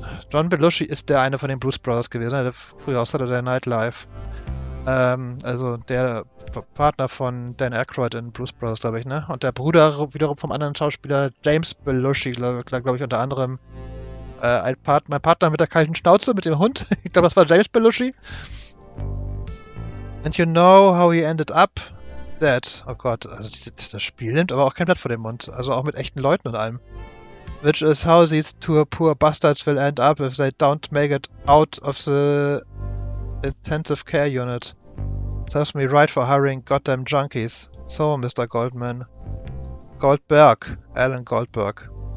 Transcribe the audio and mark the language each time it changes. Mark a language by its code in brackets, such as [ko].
[de] John Belushi ist der eine von den Blues Brothers gewesen, der früher aus Saturday Night Live. Also der Partner von Dan Aykroyd in Blues Brothers, glaube ich, ne? Und der Bruder wiederum vom anderen Schauspieler James Belushi, glaube ich, unter anderem mein Partner mit der kalten Schnauze, mit dem Hund. Ich glaube, das war James Belushi. [en] And you know how he ended up? Dead. [de] Oh Gott, also das Spiel nimmt aber auch kein Blatt vor den Mund. Also auch mit echten Leuten und allem. [en] Which is how these two poor bastards will end up if they don't make it out of the intensive care unit. Serves me right for hiring goddamn junkies. So, Mr. Goldberg. Alan Goldberg.